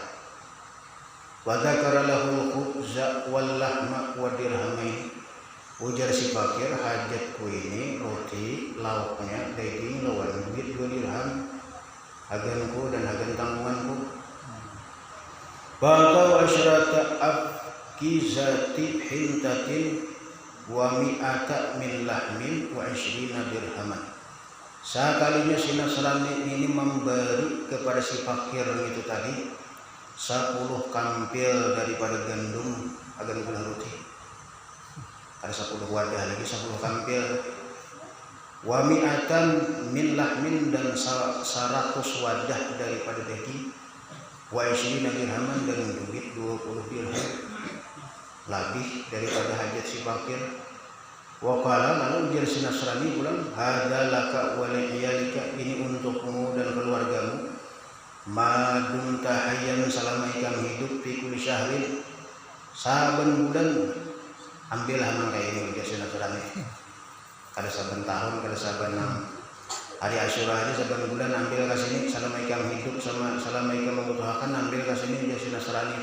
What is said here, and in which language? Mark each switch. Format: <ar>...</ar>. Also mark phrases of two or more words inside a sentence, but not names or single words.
<ar>وذكر له خبزا واللحم ودرهمين,</ar> <bjn>ujar si fakir, hajatku ini roti, lauknya, daging, lawan duit 2 dirham, aganku dan agan tanggunganku.</bjn> <ar>فبعث عشرة أقفزة حنطة ومائة من لحم و20 درهما.</ar> <bjn>Sekalinya si Nasrani ini memberi kepada si fakir itu tadi 10 kampil daripada gandum, agan gula roti. Ada 10 wadah lagi 10 kampil.</bjn> <ar>ومائة من لحم,</ar> <bjn>dan 100 wadah daripada daging.</bjn> <ar>و20 درهما,</ar> <bjn>dan duit 20 dirham. lebih daripada hajat si fakir.</bjn> <ar>وقال,</ar> <bjn>lalu ujar si Nasrani bilang,</bjn> <ar>هذا لك ولعيالك,</ar> <bjn>ini untukmu dan keluargamu,</bjn> <ar>ما دمت حيا,</ar> <bjn>selama ikam hidup,</bjn> <ar>في كل شهر,</ar> <bjn>saben bulan ambillah mangka ini, ujar si Nasrani. Kada saben tahun, kada saben hari Asyura aja saben bulan ambil ke sini, selama ikam hidup, selama ikam membutuhkan ambil ke sini, ujar si Nasrani.</bjn>